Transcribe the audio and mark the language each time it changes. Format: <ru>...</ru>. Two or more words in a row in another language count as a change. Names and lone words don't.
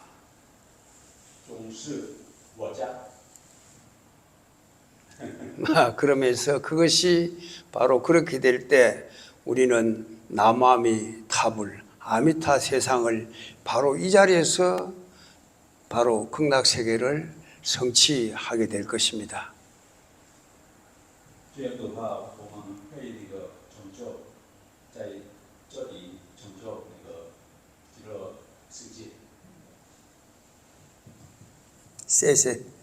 <ko>그러면서 그것이 바로 그렇게 될 때 우리는 남아미 타불 아미타 세상을 바로 이 자리에서 바로 극락세계를 성취하게 될 것입니다.</ko> <zh>这样的话，我们会那个成就在这里成就那个极乐世界。谢谢。</zh>